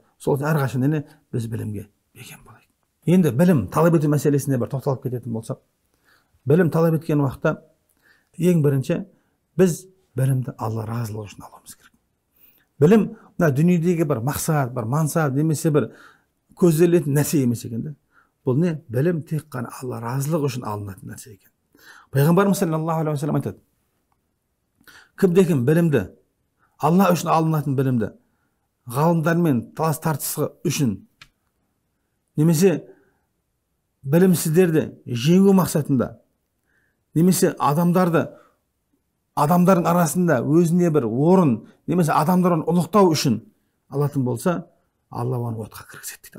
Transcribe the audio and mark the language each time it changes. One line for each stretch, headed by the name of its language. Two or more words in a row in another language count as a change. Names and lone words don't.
Kazakh: Сол үшін әрқашан біз білімге бекем болайық. Енді білім талап ету мәселесіне бір тоқталып кететін болсақ, білім талап еткен уақытта ең бірінші біз білімді Алла разылығы үшін алуымыз керек. Білім дүниедегі бір мақсат, бір мансап, немесе бір көзделетін нәрсе емес екен. Бұл не? Білім тек қана Алла разылығы үшін алынатын нәрсе екен. Пайғамбарымыз
Arabic: صلى الله عليه وسلم
Kazakh: айтады: кімде-кім білімді, Алла үшін алынатын білімді ғалымдармен талас тартысы үшін, немесе білімсіздерді жеңу мақсатында, немесе адамдардың арасында өзіне бір орын, немесе адамдарын ұлықтау үшін алатын болса, Алла оны отқа кіргізеді дейді.